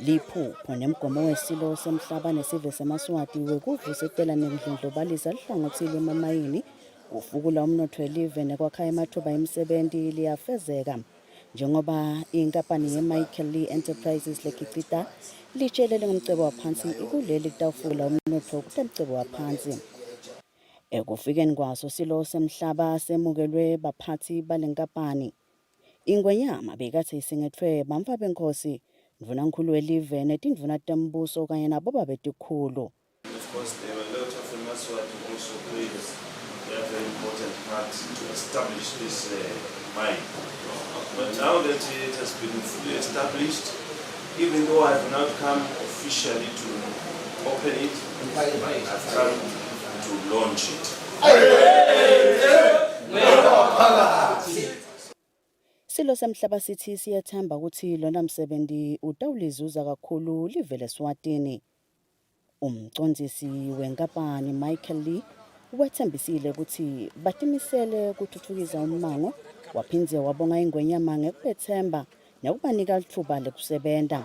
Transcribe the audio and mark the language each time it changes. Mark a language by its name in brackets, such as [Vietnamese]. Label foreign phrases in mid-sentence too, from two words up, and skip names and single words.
[Swati] Liphupho nemgomo wesilo semhlaba nesive semaswati wekuvusetela nekudlondlobalisa lihlangothile emamayini ufukula umnotho welive nekwakha amathuba emisebenzi liyafezeka njengoba inkampani ye-Michael Lee Enterprises lekhicita litshelele ngomcebo waphansi ikuleli kutawufula umnotho kutemcebo waphansi. Ekufikeni kwaso silo semhlaba semukelwe baphathi balenkampani. Ingwenyama bekathi isingethwe bamfa benkosi Ndvunankhulu welive netindvuna tembuso kanye nabo babetikhulu. [English] Of course, there were a lot of Eswatini also plays a very important part to establish this mine. But now that it has been fully established, even though I have not come officially to open it, I've come to launch it. [Swati] Silo semhlaba sithi siyathemba ukuthi lona msebenzi utawulizuza kakhulu live leSwatini. Umcondzisi wenkampani Michael Lee wethembisile ukuthi batimisele kuthuthukisa ummango waphindze wabonga ingwenyama ngekubethemba nekubanika lithuba lekusebenta.